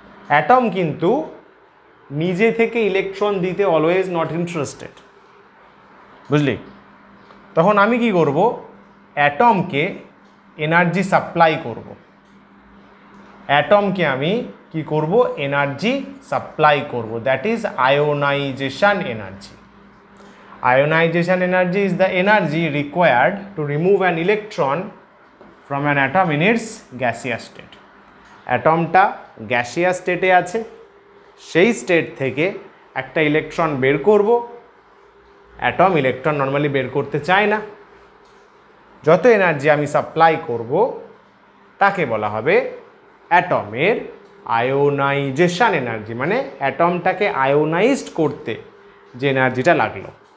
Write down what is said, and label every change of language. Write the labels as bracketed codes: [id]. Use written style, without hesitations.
[bn] Atom কিন্তু নিজে থেকে ইলেকট্রন দিতে [en] always not interested, [bn] বুঝলি? তখন আমি কি করব, অ্যাটমকে এনার্জি সাপ্লাই করব, অ্যাটমকে আমি কি করব, এনার্জি সাপ্লাই করব, [en] That is ionization energy. Ionization energy is the energy required to remove an electron from an atom in its gaseous state. [bn] অ্যাটমটা gaseous স্টেটে আছে, সেই স্টেট থেকে একটা ইলেকট্রন বের করব। অ্যাটম ইলেকট্রন নর্মালি বের করতে চায় না, যত এনার্জি আমি সাপ্লাই করব তাকে বলা হবে অ্যাটমের আয়োনাইজেশন এনার্জি, মানে অ্যাটমটাকে আয়োনাইজড করতে যে এনার্জিটা লাগলো।